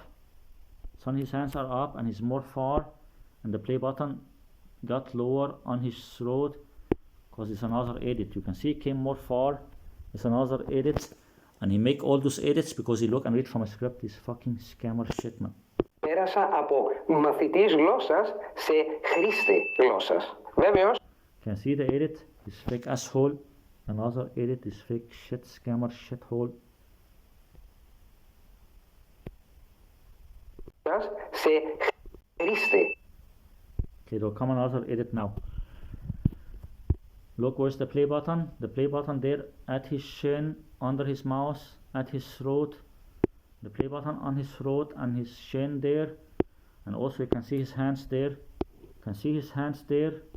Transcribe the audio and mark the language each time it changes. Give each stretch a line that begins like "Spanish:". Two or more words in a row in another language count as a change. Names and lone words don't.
English: Suddenly his hands are up and he's more far, and the play button got lower on his throat because it's another edit. You can see it came more far. It's another edit, and he make all those edits because he look and read from a script. This fucking scammer shit, man.
Greek: Πέρασα από μαθητής γλώσσας σε χρήστη γλώσσας. Βέβαιος.
English: Can see the edit? This fake asshole. Another edit. This fake shit scammer shithole.
Greek: Σε χρήστη.
English: Okay, there'll come another edit now. Look, where's the play button? The play button there at his chin, under his mouth, at his throat. The play button on his throat and his chin there. And also you can see his hands there. You can see his hands there.